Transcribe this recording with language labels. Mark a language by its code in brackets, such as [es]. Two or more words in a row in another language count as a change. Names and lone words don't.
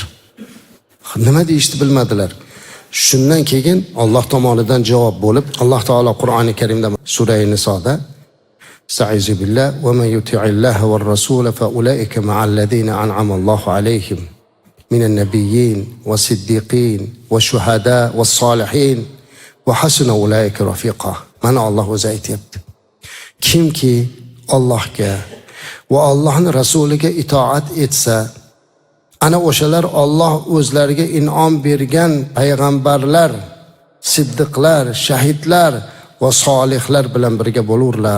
[uz] Nima deyishni bilmadilar. Shundan keyin Alloh tomonidan javob bo'lib, Alloh taolo Qur'oni Karimda sura Nisoda [ar] "أعوذ بالله ومن يطع الله والرسول فأولئك مع الذين أنعم الله عليهم من النبيين والصديقين والشهداء والصالحين وحسن أولئك رفيقا." [uz] Mana Alloh o'zi aytibdi. Kimki Allohga va Allohning rasuliga itoat etsa, ana o'shalar Alloh o'zlariga in'om bergan payg'ambarlar, siddiqlar, shahidlar va solihlar bilan birga bo'lurlar.